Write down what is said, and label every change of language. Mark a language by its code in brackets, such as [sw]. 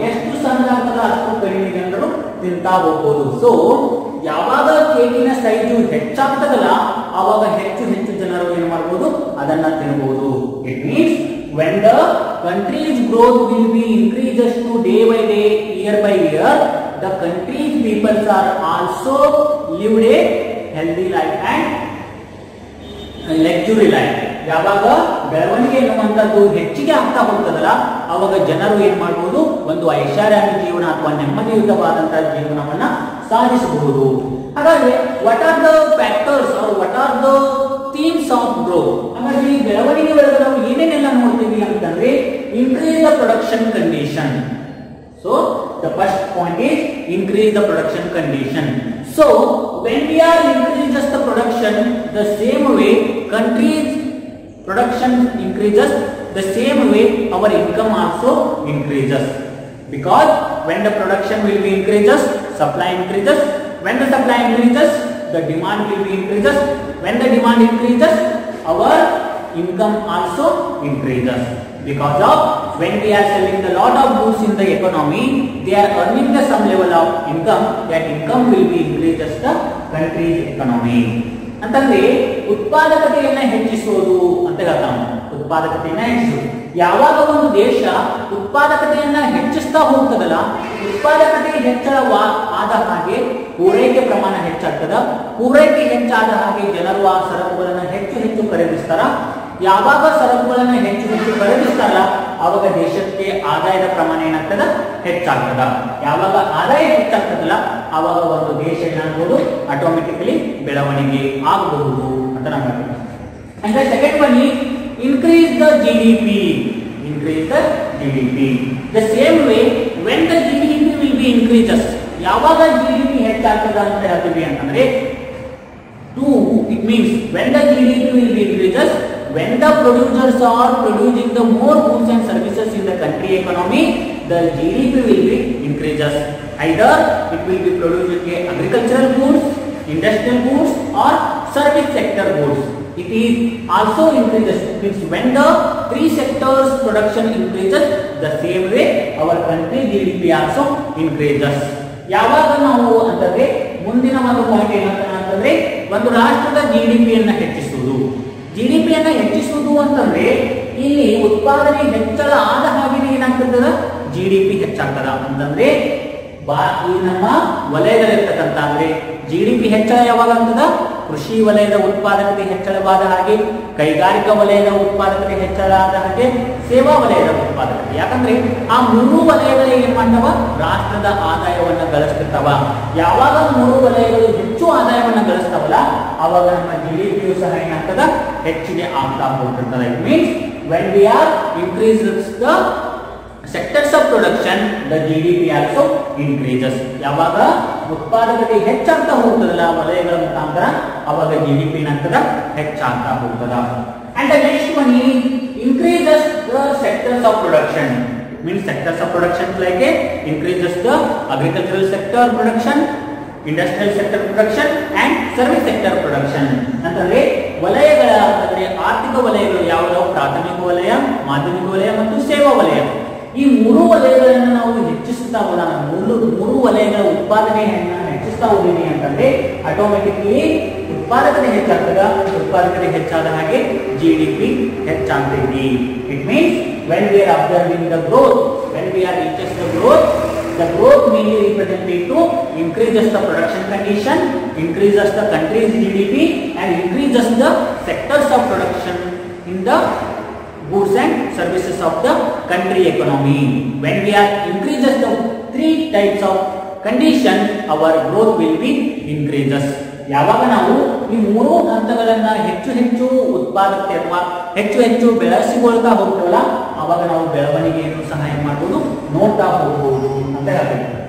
[kn] ಎಷ್ಟು ಸಣ್ಣದಾಗ್ತದ ಅಷ್ಟು ಕಡಿಮೆ ಜನರು ತಿಂತಾ ಹೋಗ್ಬೋದು. ಸೊ ಯಾವಾಗ ಕೇಕಿನ ಸೈಜು ಹೆಚ್ಚಾಗ್ತದಲ್ಲ ಆವಾಗ ಹೆಚ್ಚು ಜನರು ಏನ್ ಮಾಡಬಹುದು, ಅದನ್ನ ತಿನ್ನಬಹುದು. [en] It means when the country's growth will be increases to day by day, year by year, the country's peoples are also lived a healthy life and luxury life. [kn] ಯಾವಾಗ ಬೆಳವಣಿಗೆ ಎನ್ನುವಂಥದ್ದು ಹೆಚ್ಚಿಗೆ ಆಗ್ತಾ ಹೋಗ್ತದಲ್ಲ ಅವಾಗ ಜನರು ಏನ್ ಮಾಡಬಹುದು, ಒಂದು ಐಷಾರಾಮಿ ಜೀವನ ಅಥವಾ ನೆಮ್ಮದಿಯುತವಾದಂತಹ ಜೀವನವನ್ನ ಸಾಧಿಸಬಹುದು. ಹಾಗಾದ್ರೆ [en] What are the factors are what are the themes of growth? [kn] ಹಾಗಾದ್ರೆ ಈ ಬೆಳವಣಿಗೆ ಒಳಗೆ ನಾವು ಏನೇನೆಲ್ಲ ನೋಡ್ತೀವಿ ಅಂತಂದ್ರೆ [en] Increase the production condition. So the first point is increase the production condition. So when we are increases the production, the same way country's production increases, the same way our income also increases. Because when the production will be increases, supply increases. When the supply increases, the demand will be increases. When the demand increases, our income also increases. Because of when we are selling the lot of goods in the economy, they are earning the some level of income. That income will be increases the country's economy. [kn] ಅಂತಂದ್ರೆ ಉತ್ಪಾದಕತೆಯನ್ನ ಹೆಚ್ಚಿಸುವುದು ಅಂತ ಹೇಳ್ತಾನೆ. ಉತ್ಪಾದಕತೆಯನ್ನ ಹೆಚ್ಚಿಸುವುದು ಯಾವಾಗ ಒಂದು ದೇಶ ಉತ್ಪಾದಕತೆಯನ್ನ ಹೆಚ್ಚಿಸ್ತಾ ಹೋಗ್ತದಲ್ಲ, ಉತ್ಪಾದಕತೆ ಹೆಚ್ಚಳವಾದ ಹಾಗೆ ಪೂರೈಕೆ ಪ್ರಮಾಣ ಹೆಚ್ಚಾಗ್ತದ. ಪೂರೈಕೆ ಹೆಚ್ಚಾದ ಹಾಗೆ ಜನರು ಆ ಸರಕುಗಳನ್ನ ಹೆಚ್ಚು ಖರೀದಿಸ್ತಾರ. ಯಾವಾಗ ಸರಕುಗಳನ್ನ ಹೆಚ್ಚು ಖರೀದಿಸ್ತಾರಲ್ಲ ಆವಾಗ ದೇಶಕ್ಕೆ ಆದಾಯದ ಪ್ರಮಾಣ ಏನಾಗ್ತದ, ಹೆಚ್ಚಾಗ್ತದ. ಯಾವಾಗ ಆದಾಯ ಹೆಚ್ಚಾಗ್ತದಲ್ಲ ಆವಾಗ ಒಂದು ದೇಶ ಏನಾಗಬಹುದು, ಆಟೋಮೆಟಿಕಲಿ ಬೆಳವಣಿಗೆ ಆಗಬಹುದು ಅಂತ ನಮ್ಗೆ. [en] ಅಂದ್ರೆ second one is increase the GDP. Increase the GDP. The same way when the GDP will be increases, [kn] ಯಾವಾಗ GDP ಹೆಚ್ಚಾಗ್ತದ ಅಂತ ಹೇಳ್ತೀವಿ ಅಂತಂದ್ರೆ [en] it means when the GDP will be increases, when the producers are producing the more goods and services in the country economy, the GDP will be increases. Either it will be producing agricultural goods, industrial goods or service sector goods. It is also increases. Means when the three sectors production increases, the same way our country GDP also increases. [kn] ಯಾವಾಗ ನಾವು ಅಂತಂದ್ರೆ ಮುಂದಿನ ಒಂದು point ಏನಂತಂದ್ರೆ ಒಂದು ರಾಷ್ಟ್ರದ GDP ಯನ್ನು ಹೆಚ್ಚಿಸುವುದು. GDP ಯನ್ನು ಹೆಚ್ಚಿಸುವುದು ಅಂತಂದ್ರೆ ಇಲ್ಲಿ ಉತ್ಪಾದನೆ ಹೆಚ್ಚಳ ಆದ ಹಾಗೆ ಏನಾಗ್ತದ, GDP ಹೆಚ್ಚಾಗ್ತದ. ಅಂತಂದ್ರೆ ಈ ನಮ್ಮ ವಲಯದಲ್ಲಿರ್ತಕ್ಕಂಥ ಅಂದ್ರೆ GDP ಹೆಚ್ಚಳ ಯಾವಾಗ ಆಗ್ತದ, ಕೃಷಿ ವಲಯದ ಉತ್ಪಾದಕತೆ ಹೆಚ್ಚಳವಾದ ಹಾಗೆ, ಕೈಗಾರಿಕಾ ವಲಯದ ಉತ್ಪಾದಕತೆ ಹೆಚ್ಚಳ ಆದ ಹಾಗೆ, ಸೇವಾ ವಲಯದ ಉತ್ಪಾದಕತೆ. ಯಾಕಂದ್ರೆ ಆ ಮೂರು ವಲಯಗಳು ಏನ್ ಮಾಡ್ತಾವ, ರಾಷ್ಟ್ರದ ಆದಾಯವನ್ನ ಗಳಿಸ್ತಿರ್ತಾವ. ಯಾವಾಗ ಮೂರು ವಲಯಗಳು ಹೆಚ್ಚು ಆದಾಯವನ್ನ ಗಳಿಸ್ತಾವಲ್ಲ ಅವಾಗ ನಮ್ಮ GDP ಸಹ ಏನಾಗ್ತದ, ಹೆಚ್ಚಿಗೆ ಆಗ್ತಾ ಹೋಗ್ತಿರ್ತದೆ. [en] It means when we are increases the sectors of production, the GDP also increases. [kn] ಯಾವಾಗ ಉತ್ಪಾದಕತೆ ಹೆಚ್ಚಾಗ್ತಾ ಹೋಗ್ತದಲ್ಲ ವಲಯಗಳ ಮುಖಾಂತರ ಅವಾಗ GDP ಏನಾಗ್ತದ, ಹೆಚ್ಚಾಗ್ತಾ ಹೋಗ್ತದ. [en] And the next one is increases the sectors of production. It means sectors of production like increases the agricultural sector production, industrial sector production and service sector production. [kn] ಅಂತಂದ್ರೆ ವಲಯಗಳ ಅಂದ್ರೆ ಆರ್ಥಿಕ ವಲಯಗಳು ಯಾವುವು, ಪ್ರಾಥಮಿಕ ವಲಯ, ಮಾಧ್ಯಮಿಕ ವಲಯ ಮತ್ತು ಸೇವಾ ವಲಯ. ಈ ಮೂರು ವಲಯಗಳನ್ನು ನಾವು ಹೆಚ್ಚಿಸುತ್ತಾ ಹೋದಾಗ, ಮೂರು ವಲಯಗಳ ಉತ್ಪಾದನೆಯನ್ನ ಹೆಚ್ಚಿಸ್ತಾ ಹೋಗಿವಿ ಅಂತಂದ್ರೆ ಆಟೋಮೆಟಿಕ್ಲಿ ಉತ್ಪಾದಕತೆ ಹೆಚ್ಚಾಗ್ತದ. ಉತ್ಪಾದಕತೆ ಹೆಚ್ಚಾದ ಹಾಗೆ GDP ಹೆಚ್ಚಾಗ್ತೈತಿ. [en] It means when we are observing the growth, when we are reaches the growth mainly represented to increases the production condition, increases the country's GDP and increases the sectors of production in the goods and services of the country economy. When we are increases the three types of condition, our growth will be increases. [kn] ಯಾವಾಗ ನಾವು ಈ ಮೂರು ಹಂತಗಳನ್ನ ಹೆಚ್ಚು ಉತ್ಪಾದಕತೆ ಅಥವಾ ಹೆಚ್ಚು ಬೆಳೆಸಿಕೊಳ್ತಾ ಹೋಗ್ತೇವಲ್ಲ ಅವಾಗ ನಾವು ಬೆಳವಣಿಗೆಯನ್ನು ಸಹಾಯ ಮಾಡಬಹುದು, ನೋಡ್ತಾ ಹೋಗಬಹುದು ಅಂತ ಹೇಳ್ತೀವಿ.